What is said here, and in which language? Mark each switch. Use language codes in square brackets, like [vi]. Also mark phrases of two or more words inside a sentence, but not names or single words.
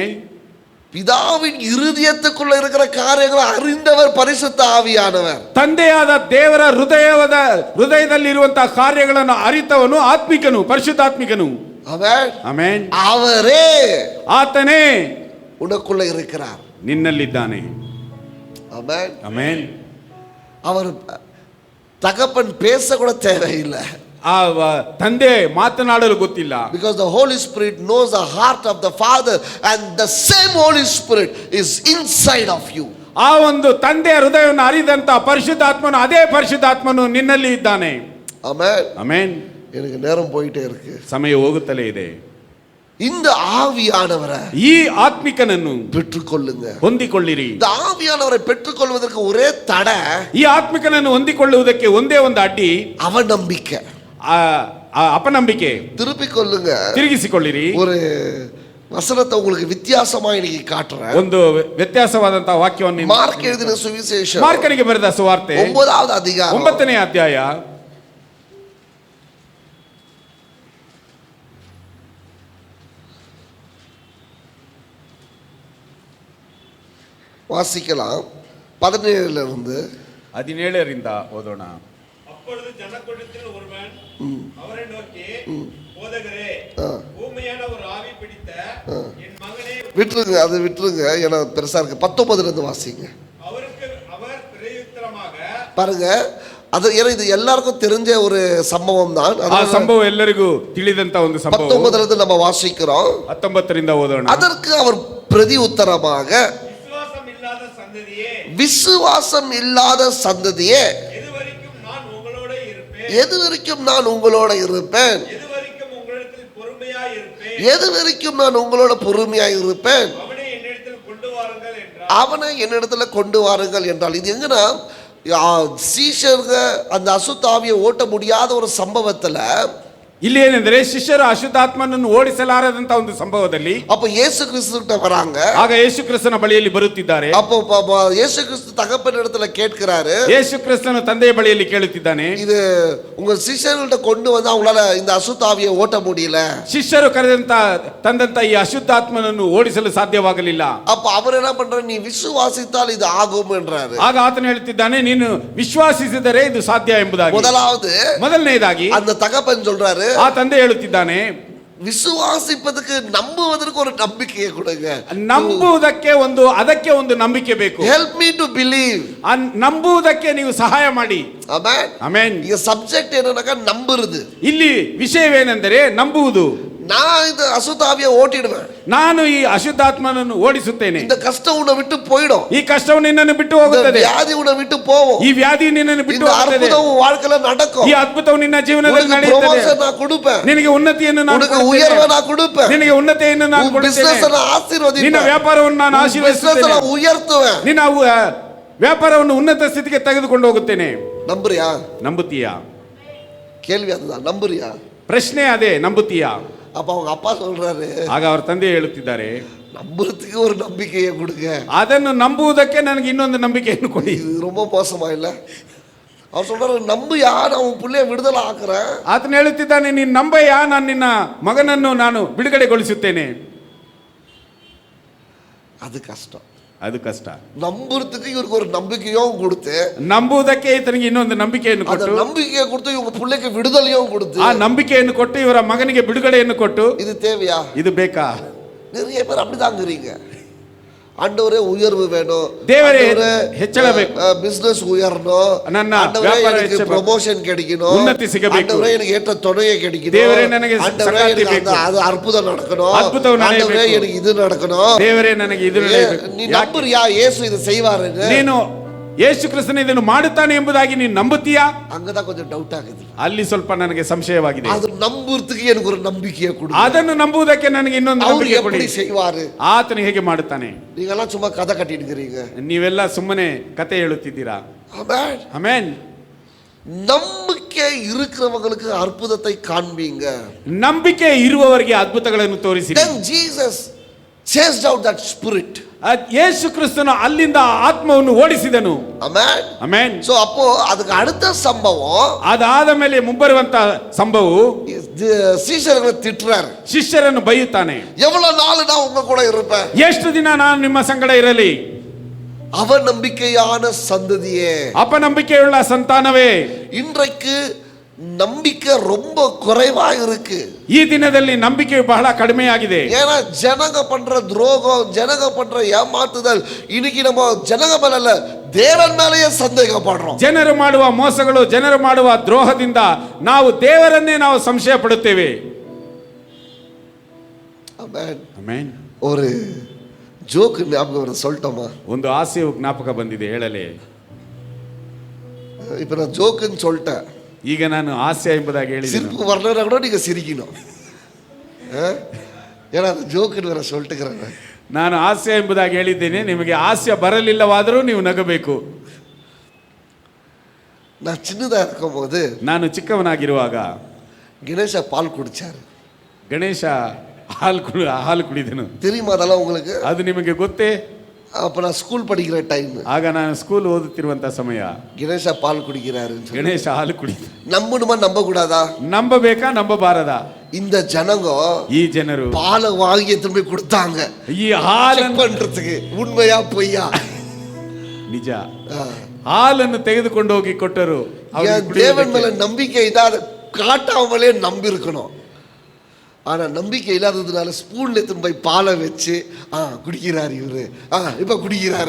[ta] பிதாவின் இருதயத்துக்குள்ள இருக்கிற காரியங்களை அறிந்தவர் பரிசுத்த ஆவியானவர். [kn] ತಂದೆಯಾದ ದೇವರ ಹೃದಯದಲ್ಲಿರುವಂತಹ ಕಾರ್ಯಗಳನ್ನು ಅರಿತವನು ಆತ್ಮಿಕನು, ಪರಿಶುದ್ಧಾತ್ಮಿಕನು. [ta] ஆமென். [kn] ಆಮೆನ್. [ta] அவரே [kn] ಆತನೇ [ta] உனக்குள்ள இருக்கிறார். [kn] ನಿನ್ನಲ್ಲಿದ್ದಾನೆ. [ta] ஆமென். [kn] ಆಮೆನ್. [ta] அவர் தகப்பன் பேச கூட தேவையில்லை. [kn] ತಂದೆ ಮಾತನಾಡಲು ಗೊತ್ತಿಲ್ಲ. [en] Because the Holy Spirit knows the heart of the Father and the same Holy Spirit is inside of you. [kn] ಆ ಒಂದು ತಂದೆಯ ಹೃದಯವನ್ನು ಅರಿದಂತ ಪರಿಶುದ್ಧಾತ್ಮನು, ಅದೇ ಪರಿಶುದ್ಧಾತ್ಮನು ನಿನ್ನಲ್ಲಿ ಇದ್ದಾನೆ. [en] Amen. [kn] ಆಮೆನ್. [ta] எனக்கு நேரம் போயிட்டே இருக்கு. [kn] ಸಮಯ ಹೋಗುತ್ತಲೇ ಇದೆ. [ta] இந்த ஆவியானவரை [kn] ಈ ಆತ್ಮಿಕನನ್ನು [ta] பெற்றுக்கொள்ளுங்க. [kn] ಹೊಂದಿಕೊಳ್ಳಿರಿ. [ta] இந்த ஆவியானவரை பெற்றுக்கொள்வதற்கு ஒரே தடை, [kn] ಈ ಆತ್ಮಿಕನನ್ನು ಹೊಂದಿಕೊಳ್ಳುವುದಕ್ಕೆ ಒಂದೇ ಒಂದು ಅಡ್ಡಿ, [ta] அவநம்பிக்கை. [kn] ಅಪನಂಬಿಕೆ. [ta] திருப்பிக் கொள்ளுங்க. [kn] ತಿರುಗಿಸಿಕೊಳ್ಳಿರಿ. [ta] ஒரு வசனத்தை உங்களுக்கு வித்தியாசமா இன்னைக்கு காட்டுறேன். [kn] ಒಂದು ವ್ಯತ್ಯಾಸವಾದಂತಹ ವಾಕ್ಯವನ್ನು [ta] மார்க் எழுதின சுவிசேஷம் [kn] ಮಾರ್ಕನಿಗೆ ಬರೆದ ಸುವಾರ್ತೆ [ta] 9வது அதிகாரம் [kn] 9ನೇ ಅಧ್ಯಾಯ [ta] வாசிக்கலாம். 17 இருந்து [kn] 17ರಿಂದ ಓದೋಣ. [ta] அப்பொழுது ஜனக்கூட்டத்தில் ஒருவன் அவரை நோக்கி, போதகரே, ஊமையான ஒரு ஆவி பிடித்த என் மகனே, விட்டுருங்க, அது விட்டுருங்க, ஏன்னா பெருசா இருக்கு. 19 இருந்து வாசிங்க. அவருக்கு அவர் பிரயுத்தரமாக பாருங்க, அது ஏன்னா இது எல்லாருக்கும் தெரிஞ்ச ஒரு சம்பவம் தான். [kn] ಆ ಸಂಭವ ಎಲ್ಲರಿಗೂ ತಿಳಿದಂತ ಒಂದು ಸಂಭವ. [ta] 19 இருந்து நம்ம வாசிக்கிறோம். [kn] 19ರಿಂದ ಓದೋಣ. [ta] அதற்கு அவர் பிரதி உத்தரமாக, விசுவாசம் இல்லாத சந்ததியே, எதுவரைக்கும் நான் உங்களோட இருப்பேன், எதுவரைக்கும் நான் உங்களோட இருப்பேன், எதுவரைக்கும் உங்களிடத்தில் பொறுமையாய் இருப்பேன், எதுவரைக்கும் நான் உங்களோட பொறுமையாய் இருப்பேன், அவனை என்னிடத்தில் கொண்டு வாருங்கள் என்றார். அவனை என்னிடத்துல கொண்டு வாருங்கள் என்றால், இது எங்கன்னா சீஷர்கள் அந்த அசுத்தாவியை ஓட்ட முடியாத ஒரு சம்பவத்துல, [kn] ಇಲ್ಲಿ ಏನೆಂದರೆ ಶಿಷ್ಯರು ಅಶುದ್ಧಾತ್ಮನನ್ನು ಓಡಿಸಲಾರದಂತ ಒಂದು ಸಂಭವದಲ್ಲಿ [ta] அப்ப இயேசு கிறிஸ்துவிட்ட வராங்க. [kn] ಆಗ ಯೇಸು ಕ್ರಿಸ್ತನ ಬಳಿಯಲ್ಲಿ ಬರುತ್ತಿದ್ದಾರೆ. [ta] அப்போ இயேசு கிறிஸ்து தகப்பன் இடத்துல கேட்கிறாரு. [kn] ಯೇಸು ಕ್ರಿಸ್ತನು ತಂದೆಯ ಬಳಿಯಲ್ಲಿ ಕೇಳುತ್ತಿದ್ದಾನೆ, [ta] இது உங்க சிஷ்யர்கள்ட்ட கொண்டு வந்து அவங்களால இந்த அசுத்தாவியை ஓட்ட முடியல. [kn] ಶಿಷ್ಯರು ತಂದಂತ ಈ ಅಶುದ್ಧಾತ್ಮನನ್ನು ಓಡಿಸಲು ಸಾಧ್ಯವಾಗಲಿಲ್ಲ. [ta] அப்ப அவர் என்ன பண்றாரு, நீ விசுவாசித்தால் இது ஆகும் என்றாரு. [kn] ಆಗ ಆತನು ಹೇಳುತ್ತಿದ್ದಾನೆ, ನೀನು ವಿಶ್ವಾಸಿಸಿದರೆ ಇದು ಸಾಧ್ಯ ಎಂಬುದಾಗಿ. ಮೊದಲನೇದಾಗಿ [ta] அந்த தகப்பன் சொல்றாரு, [kn] ಆ ತಂದೆ ಹೇಳುತ್ತಿದ್ದಾನೆ, [ta] விசுவாசிப்பதற்கு நம்புவதற்கு ஒரு நம்பிக்கையை கொடுங்க. [kn] ಅದಕ್ಕೆ ಒಂದು ನಂಬಿಕೆ ಬೇಕು. [en] Help me to believe. [kn] ನಂಬುವುದಕ್ಕೆ ನೀವು ಸಹಾಯ ಮಾಡಿ. [en] Amen. Amen. [kn] ಈ ಸಬ್ಜೆಕ್ಟ್ ಏನನ್ನಕ ನಂಬುವುದು. ಇಲ್ಲಿ ವಿಷಯವೇನೆಂದರೆ ನಂಬುವುದು. [ta] நான் இந்த அசுத்தாவியை ஓட்டிடுவேன், [kn] ನಾನು ಈ ಅಶುದ್ಧಾತ್ಮನನ್ನು ಓಡಿಸುತ್ತೇನೆ. [ta] இந்த கஷ்டம் உன்னை விட்டு போயிடும். [kn] ಈ ಕಷ್ಟವು ನಿನ್ನನ್ನು ಬಿಟ್ಟು [ta] இந்த [kn] ಹೋಗುತ್ತದೆ. [ta] வியாதி உன்னை விட்டு போகும். [kn] ಈ ವ್ಯಾಧಿ ನಿನ್ನನ್ನು ಬಿಟ್ಟು [ta] இந்த [kn] ಹೋಗುತ್ತದೆ. [ta] அற்புதம் உன் வாழ்க்கையில நடக்கும். [kn] ಈ ಅದ್ಭುತವು ನಿನ್ನ ಜೀವನದಲ್ಲಿ [ta] உனக்கு [kn] ನಡೆಯುತ್ತದೆ. [ta] ப்ரமோஷன் நான் கொடுப்பேன். [kn] ನಿನಗೆ ಉನ್ನತಿಯನ್ನು ನಾನು [ta] உனக்கு [kn] ಕೊಡುತ್ತೇನೆ. [ta] உயர்வை நான் கொடுப்பேன். [kn] ನಿನಗೆ ಉನ್ನತಿಯನ್ನು ನಾನು [ta] உன் [kn] ಕೊಡುತ್ತೇನೆ. [ta] பிசினஸ் நான் [kn] ನಿನ್ನ [ta] ஆசீர்வதிப்பேன். [kn] ವ್ಯಾಪಾರವನ್ನು ನಾನು [ta] உன் பிசினஸ் [kn] ಆಶೀರ್ವದಿಸುತ್ತೇನೆ. [ta] நான் உயர்த்துவேன். [kn] ನಿನ್ನ ವ್ಯಾಪಾರವನ್ನು ಉನ್ನತ ಸ್ಥಿತಿಗೆ ತೆಗೆದುಕೊಂಡು ಹೋಗುತ್ತೇನೆ. [ta] நம்புறியா? [kn] ನಂಬುತ್ತೀಯಾ? [ta] கேள்வி அதுதான். நம்புறியா? [kn] ಪ್ರಶ್ನೆ ಅದೇ, ನಂಬುತ್ತೀಯಾ? [ta] அப்ப அவங்க அப்பா சொல்றாரு, [kn] ಆಗ ಅವರ ತಂದೆ ಹೇಳುತ್ತಿದ್ದಾರೆ, [ta] நம்புறதுக்கு ஒரு நம்பிக்கையை கொடுங்க. [kn] ಅದನ್ನು ನಂಬುವುದಕ್ಕೆ ನನಗೆ ಇನ್ನೊಂದು ನಂಬಿಕೆಯನ್ನು ಕೊಡಿ. [ta] இது ரொம்ப மோசமா இல்ல? அவர் சொல்றாரு, நம்பியா, நான் உன் பிள்ளைய விடுதலை ஆக்குறேன். [kn] ಆತನು ಹೇಳುತ್ತಿದ್ದಾನೆ, ನೀನು ನಂಬಯ್ಯ, ನಾನು ನಿನ್ನ ಮಗನನ್ನು ನಾನು ಬಿಡುಗಡೆಗೊಳಿಸುತ್ತೇನೆ. [ta] அது கஷ்டம். [kn] ಅದು ಕಷ್ಟ. [ta] நம்புறதுக்கு இவருக்கு ஒரு நம்பிக்கையும் கொடுத்து, [kn] ನಂಬುವುದಕ್ಕೆ ಈತನಿಗೆ ಇನ್ನೊಂದು ನಂಬಿಕೆಯನ್ನು [ta] அந்த [kn] ಕೊಟ್ಟು, [ta] நம்பிக்கையை கொடுத்து இவங்க பிள்ளைக்கு விடுதலையும் கொடுத்து, [kn] ಆ ನಂಬಿಕೆಯನ್ನು ಕೊಟ್ಟು ಇವರ ಮಗನಿಗೆ ಬಿಡುಗಡೆಯನ್ನು ಕೊಟ್ಟು, [ta] இது தேவையா? [kn] ಇದು ಬೇಕಾ? [ta] நிறைய பேர் அப்படிதாங்கிறீங்க. ஆண்டவரே உயர்வு வேணும், தேவரே ஆண்டவரே [kn] ಹೆಚ್ಚಳ ಬೇಕು, [ta] பிசினஸ் உயரணும், [kn] ನನ್ನ [ta] ஆண்டவரே [kn] ವ್ಯಾಪಾರ [ta] எனக்கு [kn] ಹೆಚ್ಚಬೇಕು, [ta] ப்ரமோஷன் கிடைக்கணும், [kn] ಉನ್ನತಿ ಸಿಗಬೇಕು, [ta] ஆண்டவரே எனக்கு ஏற்ற துணையை கிடைக்கணும், [kn] ದೇವರೇ ನನಗೆ [ta] ஆண்டவரே [kn] ಸಂಗಾತಿ [ta] எனக்கு [kn] ಬೇಕು, [ta] அது அற்புதம் நடக்கணும், [kn] ಅದ್ಭುತವು ನಡೆಯಬೇಕು, [ta] ஆண்டவரே எனக்கு இது நடக்கணும். [kn] ದೇವರೇ ನನಗೆ ಇದು ನಡೆಯಬೇಕು. [ta] நீ நம்புறியா இயேசு இதை செய்வாருன்னு? [kn] ನೀನು ಯೇಸು ಕ್ರಿಸ್ತನು ಇದನ್ನು ಮಾಡುತ್ತಾನೆ ಎಂಬುದಾಗಿ ನೀನು ನಂಬುತ್ತೀಯಾ? [ta] அங்கதான் கொஞ்சம் டவுட் ஆகுது. [kn] ಅಲ್ಲಿ ಸ್ವಲ್ಪ ನನಗೆ ಸಂಶಯವಾಗಿದೆ. [ta] அது நம்புறதுக்கு எனக்கு ஒரு நம்பிக்கையை கொடு. [kn] ಅದನ್ನು ನಂಬುವುದಕ್ಕೆ ನನಗೆ ಇನ್ನೊಂದು [ta] அவர் [kn] ನಂಬಿಕೆ ಕೊಡಿ. [ta] எப்படி செய்வாரு? [kn] ಆತನು ಹೇಗೆ ಮಾಡುತ್ತಾನೆ? [ta] நீங்க எல்லாம் சும்மா கதை கட்டிட்டு [kn] ನೀವೆಲ್ಲ ಸುಮ್ಮನೆ ಕತೆ ಹೇಳುತ್ತಿದ್ದೀರಾ. [ta] ஆமென். [kn] ಆಮೆನ್. [ta] நம்பிக்கை இருக்கிறவங்களுக்கு அற்புதத்தை காண்பீங்க. [kn] ನಂಬಿಕೆ ಇರುವವರಿಗೆ ಅದ್ಭುತಗಳನ್ನು ತೋರಿಸಿರಿ. [en] Then Jesus chased out that spirit. [kn] ಯೇಸು ಕ್ರಿಸ್ತನು ಅಲ್ಲಿಂದ ಆತ್ಮವನ್ನು ಓಡಿಸಿದನು. [en] Amen. [kn] ಆಮೆನ್. [ta] So அப்போ அதுக்கு அடுத்த சம்பவம், [kn] ಅದಾದ ಮೇಲೆ ಮುಂಬರುವಂತ ಸಂಭವವು, [ta] சீஷர்களை திட்டுறாரு. [kn] ಶಿಷ್ಯರನ್ನು ಬೈಯುತ್ತಾನೆ. [ta] எவ்வளவு நாள் நான் உங்க கூட இருப்பேன்? [kn] ಎಷ್ಟು ದಿನ ನಾನು ನಿಮ್ಮ ಸಂಗಡ ಇರಲಿ? [ta] அவநம்பிக்கையான சந்ததியே, [kn] ಅಪನಂಬಿಕೆಯುಳ್ಳ ಸಂತಾನವೇ, [ta] இன்றைக்கு நம்பிக்கை ரொம்ப குறைவா இருக்கு. [kn] ಈ ದಿನದಲ್ಲಿ ನಂಬಿಕೆ ಬಹಳ ಕಡಿಮೆಯಾಗಿದೆ. [ta] ஏன்னா ஜனங்க பண்ற துரோகம், ஜனங்க பண்ற ஏமாத்துதல், இன்னைக்கு நம்ம ஜனங்க மேல இல்ல, தேவன் மேலேயே சந்தேகப்படுறோம். [kn] ಜನರು ಮಾಡುವ ಮೋಸಗಳು, ಜನರು ಮಾಡುವ ದ್ರೋಹದಿಂದ ನಾವು ದೇವರನ್ನೇ ನಾವು ಸಂಶಯ ಪಡುತ್ತೇವೆ. [ta] ஆமென். [kn] ಆಮೆನ್. [ta] ஒரு ஜோக் ஞாபகம் வர சொல்லட்டோமா? [kn] ಒಂದು ಹಾಸ್ಯವು ಜ್ಞಾಪಕ ಬಂದಿದೆ, ಹೇಳಲೇ? [ta] இப்ப நான் ஜோக்குன்னு சொல்லிட்டேன். [kn] ಈಗ ನಾನು ಹಾಸ್ಯ ಎಂಬುದಾಗಿ ಹೇಳಿದ್ದೀನಿ. [ta] சிரிப்பு வரலன்னா கூட நீங்க சிரிக்கணும். ஏன்னா அது ஜோக்குன்னு வேற சொல்லிட்டுக்கிறேன். [kn] ನಾನು ಹಾಸ್ಯ ಎಂಬುದಾಗಿ ಹೇಳಿದ್ದೇನೆ, ನಿಮಗೆ ಹಾಸ್ಯ ಬರಲಿಲ್ಲವಾದರೂ ನೀವು ನಗಬೇಕು. [ta] நான் சின்னதா இருக்கும் போது, [kn] ನಾನು ಚಿಕ್ಕವನಾಗಿರುವಾಗ [ta] கணேಶ பால் குடிச்சாரு. [kn] ಗಣೇಶ ಹಾಲು ಕುಡಿದನು. [ta] தெரியுமா அதெல்லாம் உங்களுக்கு? [kn] ಅದು ನಿಮಗೆ ಗೊತ್ತೇ? [ta] அப்ப நான் ஸ்கூல் படிக்கிற டைம், [kn] ಆಗ ನಾನು ಸ್ಕೂಲ್ ಓದುತ್ತಿರುವಂತ ಸಮಯ. [ta] கணேಶ பால் குடிக்கிறாரு. [kn] ಗಣೇಶ ಹಾಲು ಕುಡಿದ. [ta] நம்பணுமா நம்ப கூடாதா? [kn] ನಂಬಬೇಕಾ ನಂಬಬಾರದಾ? [ta] இந்த ஜனங்க [kn] ಈ ಜನರು [ta] பாலை வாங்கி திரும்பி கொடுத்தாங்க [kn] ಈ ಹಾಲನ್ನು [ta] பண்றதுக்கு, உண்மையா பொய்யா? [kn] ನಿಜ. ಹಾಲನ್ನು ತೆಗೆದುಕೊಂಡು ಹೋಗಿ ಕೊಟ್ಟರು. [ta] தேவன் மேல நம்பிக்கை இல்லாத காட்டாமலே நம்பி இருக்கணும். ஆனா நம்பிக்கை இல்லாததுனால ஸ்பூன்ல எடுத்து போய் பாலை வச்சு குடிக்கிறாரு இவரு, இப்ப குடிக்கிறாரு.